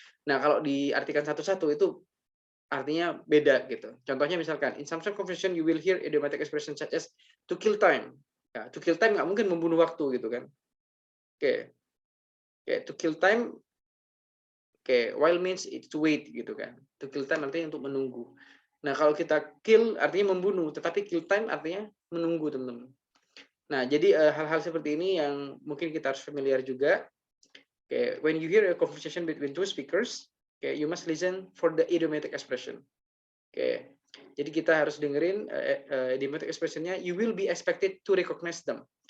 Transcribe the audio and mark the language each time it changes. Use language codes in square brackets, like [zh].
[id] Nah, kalau diartikan satu-satu itu artinya beda gitu. Contohnya misalkan, [en] in some conversation you will hear idiomatic expression such as to kill time. Ya, to kill time [id] nggak mungkin membunuh waktu gitu kan. [en] Oke, to kill time, while means it's to wait gitu kan. [id] To kill time artinya untuk menunggu. Nah, kalau kita kill artinya membunuh, tetapi kill time artinya menunggu, teman-teman. Nah, jadi hal-hal seperti ini yang mungkin kita harus familiar juga. [en] When you hear a conversation between two speakers, you must listen for the idiomatic expression. [id] Jadi kita harus dengerin idiomatic expression-nya. [en] You will be expected to recognize them.